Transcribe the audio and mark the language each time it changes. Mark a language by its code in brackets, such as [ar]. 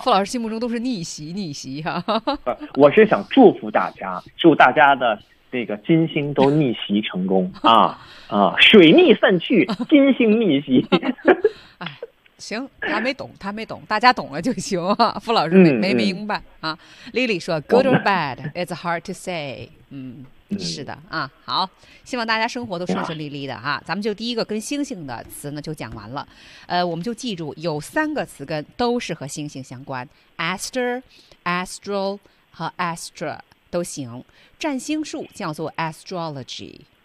[zh] 傅老师心目中都是逆袭，逆袭哈、啊。我是想祝福大家，祝大家的这个金星都逆袭成功啊啊，水逆散去，金星逆袭。行，他没懂，他没懂，大家懂了就行。傅老师没明白、啊。 [en] Lily 说 ,good or bad, it's hard to say. [zh] 是的啊，好，希望大家生活都顺顺利利的哈、啊。咱们就第一个跟星星的词呢就讲完了。我们就记住有三个词根都是和星星相关 ,aster, astral 和 astra 都行。占星术叫做 astrology。